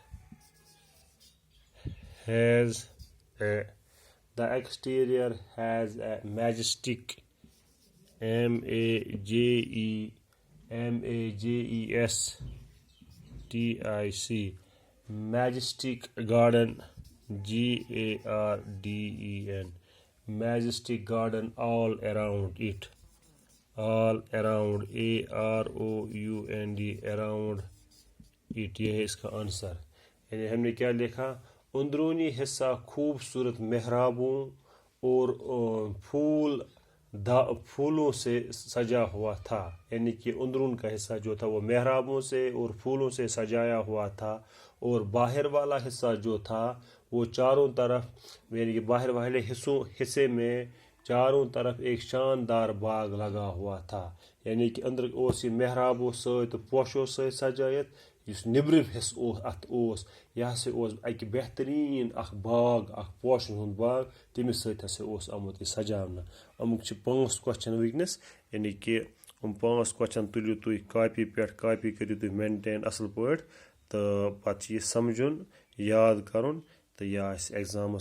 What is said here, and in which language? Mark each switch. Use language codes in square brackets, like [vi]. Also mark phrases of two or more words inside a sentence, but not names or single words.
[en] majestic MAJESTIC majestic garden GARDEN majestic garden all around it AROUND around it، [ur] یہ ہے اس کا آنسر۔ یعنی ہم نے کیا لکھا؟ اندرونی حصہ خوبصورت محرابوں اور پھولوں سے سجا ہوا تھا، یعنی کہ اندرون کا حصہ جو تھا وہ محرابوں سے اور پھولوں سے سجایا ہوا تھا، اور باہر والا حصہ جو تھا وہ چاروں طرف، یعنی کہ باہر والے حصے میں چاروں طرف ایک شاندار باغ لگا ہوا تھا، یعنی کہ [ks] اندر اوس یہ محرابوں سۭتۍ تہٕ پوشو سۭتۍ سجٲیِتھ، یُس نیٚبرِم حصہٕ اَتھ اوس یہِ ہسا اوس اَکہِ بہتریٖن اَکھ باغ اَکھ پوشن ہُنٛد باغ تٔمِس سۭتۍ ہسا اوس آمُت یہِ سجاونہٕ. اَمیُک چھِ 5 کوسچن وٕنکیٚنَس یعنی کہِ یِم 5 کوسچن تُلِو تُہۍ کاپی پٮ۪ٹھ کاپی کٔرِو تُہۍ مینٹین اَصٕل پٲٹھۍ تہٕ پَتہٕ چھِ یہِ سَمجھُن یاد کَرُن تہٕ یہِ آسہِ ایٚگزامَس منٛز.